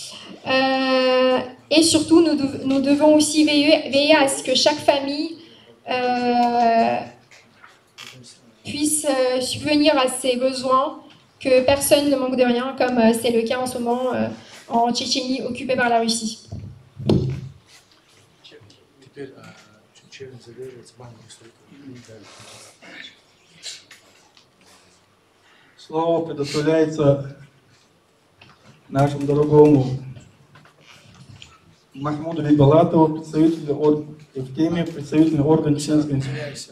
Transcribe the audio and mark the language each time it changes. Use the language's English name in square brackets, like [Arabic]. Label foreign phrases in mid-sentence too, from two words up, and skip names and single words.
[French] Et surtout, nous devons aussi veiller à ce que chaque famille puisse subvenir à ses besoins, que personne ne manque de rien, comme c'est le cas en ce moment en Tchétchénie occupée par la Russie. [Russian] Слово предоставляется нашему дорогому Махмуду Бибалатову, представителю в теме представительный орган чеченской институции.